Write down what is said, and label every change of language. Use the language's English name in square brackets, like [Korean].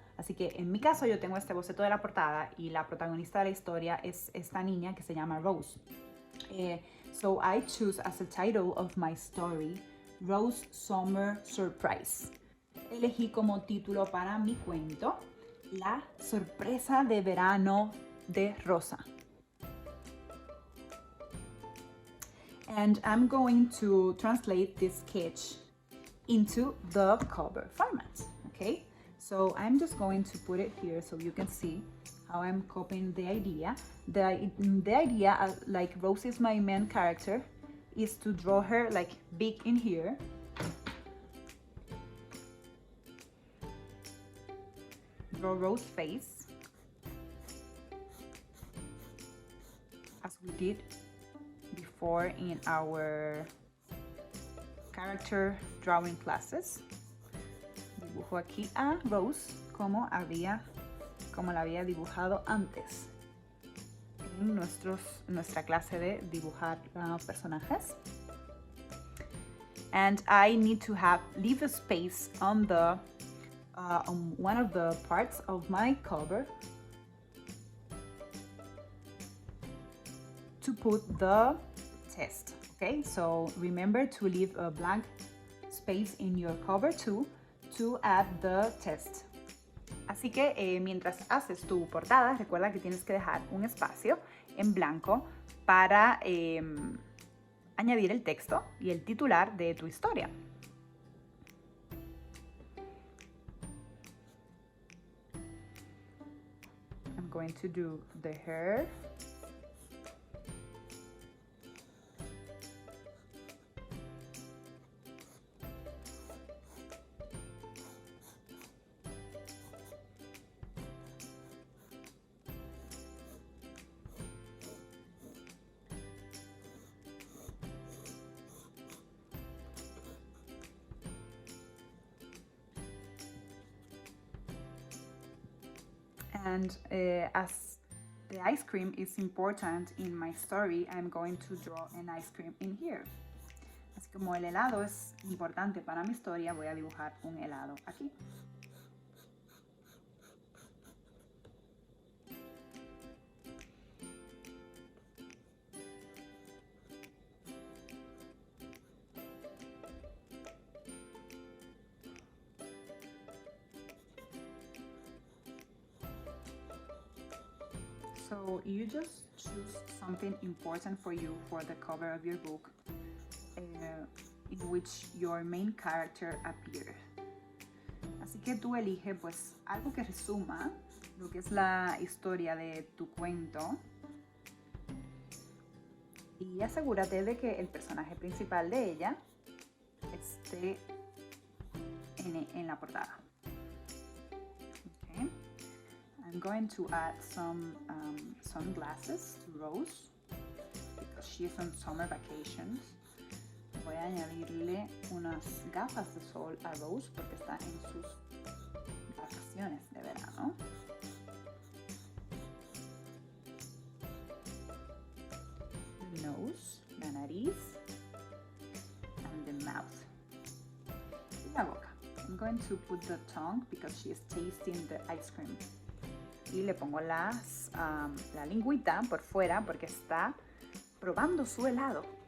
[Spanish] Así que en mi caso yo tengo este boceto de la portada y la protagonista de la historia es esta niña que se llama Rose. [English] So I choose as a title of my story, Rose Summer Surprise. [Spanish] Elegí como título para mi cuento la sorpresa de verano de rosa. [English] And I'm going to translate this sketch into the cover format, okay? So I'm just going to put it here so you can see how I'm copying the idea. The idea, like Rose is my main character, is to draw her like big in here. Draw Rose's face, as we did before in our character drawing classes. [Spanish] Dibujo aquí a Rose como la había dibujado antes en nuestra clase de dibujar personajes. [English] And I need to leave a space on the on one of the parts of my cover to put the text. Okay, so remember to leave a blank space in your cover too to add the text. [Spanish] Así que mientras haces tu portada, recuerda que tienes que dejar un espacio en blanco para añadir el texto y el titular de tu historia. [English] I'm going to do the hair. And as the ice cream is important in my story, I'm going to draw an ice cream in here. [Spanish] Así como el helado es importante para mi historia, voy a dibujar un helado aquí. [English] So you just choose something important for you for the cover of your book in which your main character appears. [Spanish] Así que tú eliges pues algo que resuma lo que es la historia de tu cuento y asegúrate de que el personaje principal de ella esté en la portada. [English] Okay. I'm going to add some sunglasses to Rose because she's on summer vacations. Voy a añadirle unas gafas de sol a Rose porque está en sus vacaciones de verano. The nose, [Spanish] la nariz, [English] and the mouth. [Spanish] Y la boca. [English] I'm going to put the tongue because she is tasting the ice cream. [Spanish] Y le pongo la lingüita por fuera porque está probando su helado.